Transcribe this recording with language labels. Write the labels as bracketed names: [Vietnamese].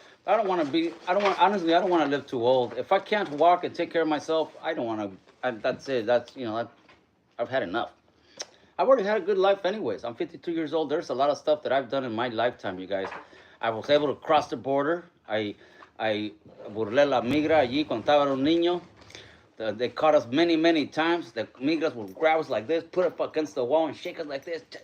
[English] Honestly, I don't want to live too old. If I can't walk and take care of myself, I don't want to, that's it. I've had enough. I've already had a good life anyways. I'm 52 years old. There's a lot of stuff that I've done in my lifetime, you guys. I was able to cross the border. [Spanish] I burlé la migra allí cuando estaba un niño. [English] They caught us many, many times. The migras would grab us like this, put us against the wall and shake us like this.